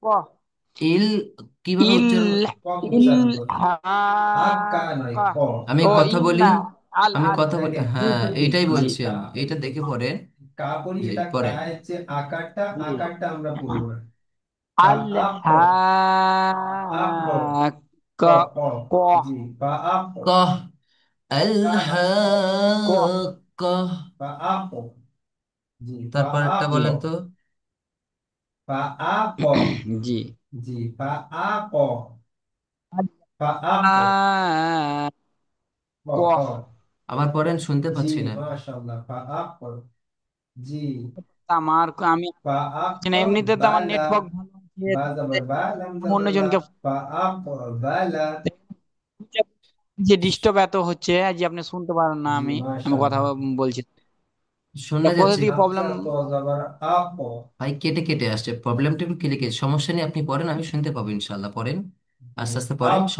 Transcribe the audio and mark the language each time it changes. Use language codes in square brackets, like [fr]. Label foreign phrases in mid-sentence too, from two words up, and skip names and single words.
[bn] ইল কিভাবে ইল উচ্চারণ, ক ইল উচ্চারণ করুন। হা আক কা নয় কা ক। আমি ও কথা বলি, [ar] إلا ال [bn] আমি আল কথা বলি, হ্যাঁ এইটাই জি বলছি আমি, এইটা দেখে পড়েন। কা বলি, জি এটা কা হচ্ছে আকারটা, জি আকারটা আমরা পড়বো না। বা আল আপ ক, হা আপ ক, ক ক ক। ক জি, বা আপ ক। কহ, ক আলহাক্কাহ। বা আপ ক। জি, বা জি আপ জি বলেন তো। বা আপ ক। জি জি, বা আপ ক। বা আপ ক। ক ক ক। আবার পড়েন, শুনতে পাচ্ছি না। মাশাআল্লাহ, বা আপ ক। জি, আমার আমি [ar] فأق [bn] পাচ্ছি না, এমনিতে তো আমার [ar] بلى [bn] নেটওয়ার্ক ভালো আছে, [ar] با زبر با لم [bn] আমি [ar] زبر لا [bn] অন্যজনকে [ar] فأقبل [bn] যে ডিস্টার্ব এত হচ্ছে যে আপনি শুনতে পারেন না, জি আমি আমি কথা মাশাআল্লাহ, বলছি। তা শোনা কোথা যাচ্ছে। থেকে প্রবলেম? হামজা তো জবর আপ, ভাই কেটে কেটে আসছে, প্রবলেমটা একটু কেটে কেটে, সমস্যা নেই, আপনি পড়েন, আমি শুনতে পাবো ইনশাআল্লাহ, পড়েন, আস্তে আস্তে পড়েন, আপ